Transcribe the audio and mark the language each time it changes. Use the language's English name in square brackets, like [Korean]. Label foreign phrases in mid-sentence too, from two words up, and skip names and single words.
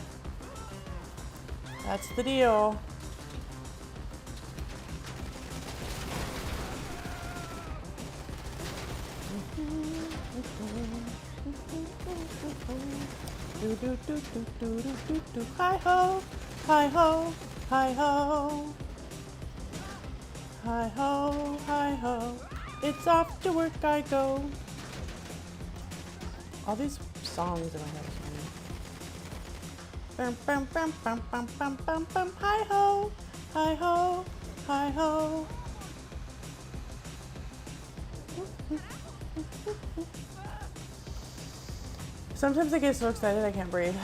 [English] That's the deal. Do do do do do do do do. Hi ho, hi ho, hi ho, hi ho, hi ho. It's off to work I go. All these songs in my head are funny. Bum bum bum bum bum bum bum bum. Hi ho, hi ho, hi ho. Sometimes I get so excited I can't breathe.